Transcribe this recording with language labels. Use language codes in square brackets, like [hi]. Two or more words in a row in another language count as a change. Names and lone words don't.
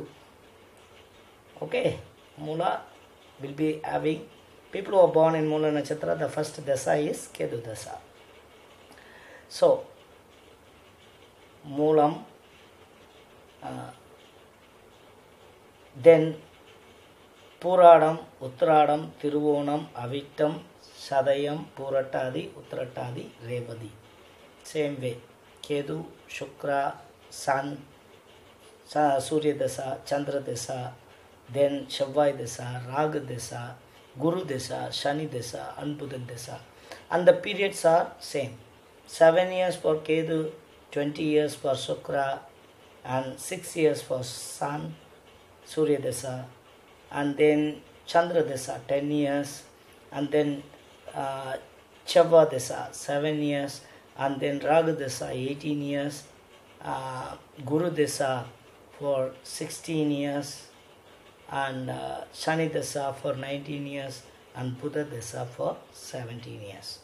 [en] Okay, Moola will be having, people who are born in Moola Nakshatra, the first Desa is Kedu Desa. So, Moolam, then Puradam, Uttradam, Tiruvonam, Avittam, Sadayam, Purattadi, Uttarattadi, Revadi. Same way, Kedu, Shukra, Sun, Surya Desa, Chandra Desa, then Shavai Desa, Raga Desa, Guru Desa, Shani Desa, and Buddha Desa. And the periods are same. 7 years for Kedu, 20 years for Shukra, and 6 years for Sun, Surya Desa, and then Chandra Desa 10 years, and then Chava Desa 7 years, and then Raga Desa 18 years, Guru Desa for 16 years, and Shani Desa for 19 years, and Buddha Desa for 17 years.